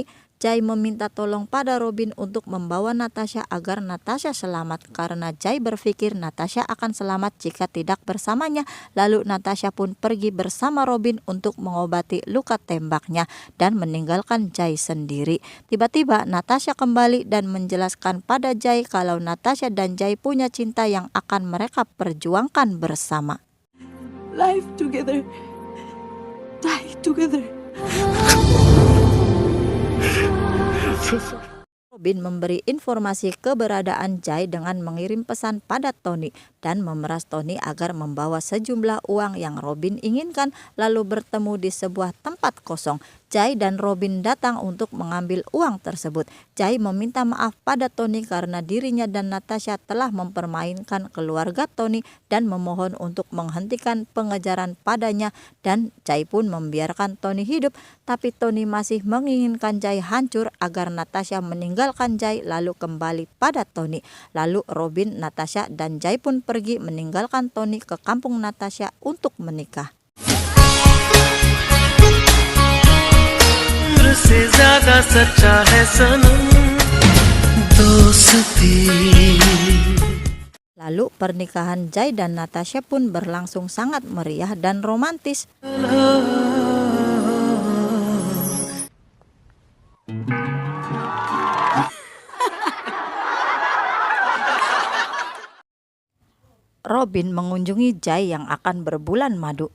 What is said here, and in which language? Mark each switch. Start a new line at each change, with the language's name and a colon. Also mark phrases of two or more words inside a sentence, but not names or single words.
Indonesian: Jay meminta tolong pada Robin untuk membawa Natasha agar Natasha selamat, karena Jay berpikir Natasha akan selamat jika tidak bersamanya. Lalu Natasha pun pergi bersama Robin untuk mengobati luka tembaknya dan meninggalkan Jay sendiri. Tiba-tiba Natasha kembali dan menjelaskan pada Jay kalau Natasha dan Jay punya cinta yang akan mereka perjuangkan bersama.
English: Life together, die together.
Indonesian: Robin memberi informasi keberadaan Jay dengan mengirim pesan pada Tony dan memeras Tony agar membawa sejumlah uang yang Robin inginkan, lalu bertemu di sebuah tempat kosong. Jay dan Robin datang untuk mengambil uang tersebut. Jay meminta maaf pada Tony karena dirinya dan Natasha telah mempermainkan keluarga Tony dan memohon untuk menghentikan pengejaran padanya, dan Jay pun membiarkan Tony hidup, tapi Tony masih menginginkan Jay hancur agar Natasha meninggalkan Jay lalu kembali pada Tony. Lalu Robin, Natasha, dan Jay pun pergi meninggalkan Tony ke kampung Natasha untuk menikah.
Hindi: से ज्यादा सच्चा है सनम दोस्ती.
Indonesian: Lalu pernikahan Jay dan Natasha pun berlangsung sangat meriah dan romantis. Robin mengunjungi Jay yang akan berbulan madu.